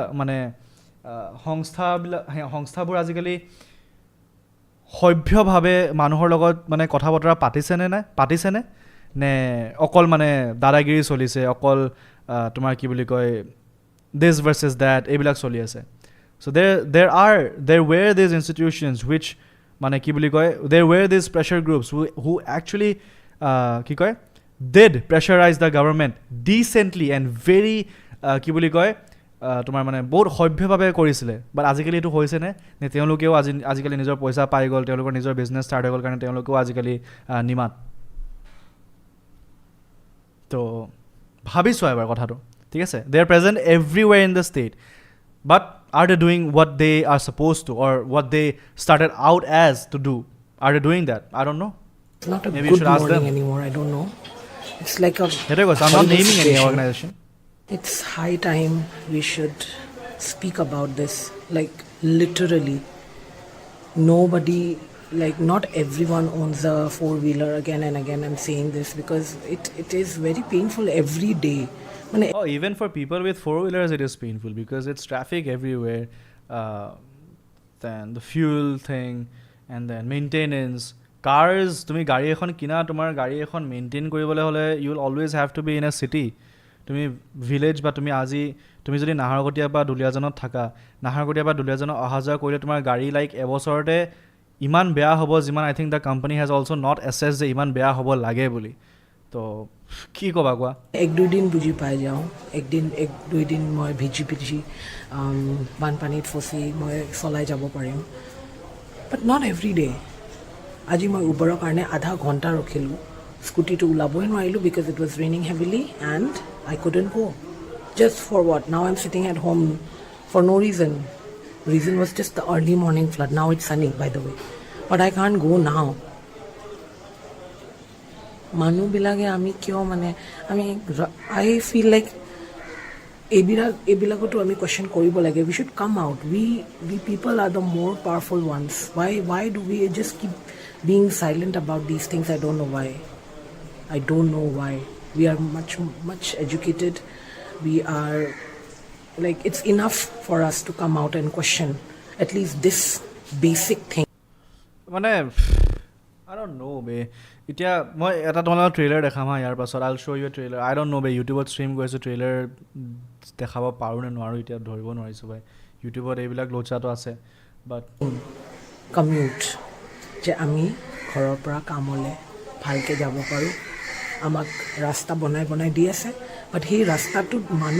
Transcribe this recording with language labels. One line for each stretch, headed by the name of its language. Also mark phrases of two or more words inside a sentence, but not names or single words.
Assamese: সংস্থাবোৰ আজিকালি সভ্যভাৱে মানুহৰ লগত কথা বতৰা পাতিছেনে নে অকল দাদাগিৰি চলিছে অকল তোমাৰ কি বুলি কয়
English: this versus
Assamese: ডেট এইবিলাক চলি আছে চ'
English: there were these institutions which
Assamese: কি বুলি কয়
English: there were these pressure groups who actually
Assamese: কি কয়
English: did pressurize the government decently and very
Assamese: কি বুলি কয় তোমাৰ মানে বহুত সভ্যভাৱে কৰিছিলে বাট আজিকালি এইটো হৈছে নে তেওঁলোকেও আজিকালি নিজৰ পইচা পাই গ'ল তেওঁলোকৰ নিজৰ
English: business start
Assamese: হৈ গ'ল কাৰণে তেওঁলোকেও আজিকালি নিমাত তো ভাবিছোঁ এবাৰ কথাটো ঠিক আছে
English: they are present everywhere in the state but are they doing what they are supposed to or what they started out as to do? Are they doing that? I don't know. It's not a Maybe you good should ask morning them. anymore. I don't know. It's like a Here goes. I'm not horrible naming any situation. organization. It's high time we should speak about this. Like literally, nobody, like not everyone owns a four-wheeler. Again and again, I'm saying this because it is very painful every day. Oh, even for people with four-wheelers, it is painful because it's traffic everywhere. Then the fuel thing, and then maintenance. Cars,
Assamese: তুমি গাড়ী এখন কিনা তোমাৰ গাড়ী এখন মেইনটেইন কৰিবলৈ হ'লে
English: you will always have to be in a city.
Assamese: তুমি ভিলেজ বা তুমি যদি নাহৰকটীয়া বা দুলীয়াজানত থাকা নাহৰকটীয়া বা দুলীয়াজানত অহা যোৱা কৰিলে তোমাৰ গাড়ী লাইক এবছৰতে ইমান বেয়া হ'ব যিমান
English: I think the company has also not assess
Assamese: যে ইমান বেয়া হ'ব লাগে বুলি তো কি ক'বা কোৱা এক দুদিন বুজি পাই যাওঁ এক দুই দিন মই ভিজি বানপানীত ফচি মই চলাই যাব পাৰিম
English: but not every day
Assamese: আজি মই উবৰৰ কাৰণে আধা ঘণ্টা ৰখিলোঁ স্কুটিটো ওলাবই নোৱাৰিলোঁ
English: because it was raining heavily and I couldn't go just for what now I'm sitting at home for no reason was just the early morning flood now it's sunny by the way but I can't go now
Assamese: মানুহবিলাকে আমি কিয় মানে আমি
English: I feel like
Assamese: এইবিলাকতো আমি কুৱেশ্যন কৰিব লাগে
English: we should come out we people are the more powerful ones why do we just keep being silent about these things I don't know why we are much educated we are like it's enough for us to come out and question at least this basic thing
Assamese: মানে
English: I don't know
Assamese: বে এতিয়া মই এটা তোমালোকৰ ট্ৰেইলাৰ দেখাম হা ইয়াৰ পাছত
English: I'll show you trailer I don't know'
Assamese: বে ইউটিউবত ষ্ট্ৰীম কৰিছোঁ ট্ৰেইলাৰ দেখাব পাৰোঁ নে নোৱাৰোঁ এতিয়া ধৰিব নোৱাৰিছোঁ ভাই ইউটিউবত এইবিলাক লোচাটো আছে বাট কমিউট যে আমি ঘৰৰ পৰা কামলৈ ভালকৈ যাব পাৰোঁ আমাক ৰাস্তা বনাই দি আছে বাট সেই ৰাস্তাটোত মানুহ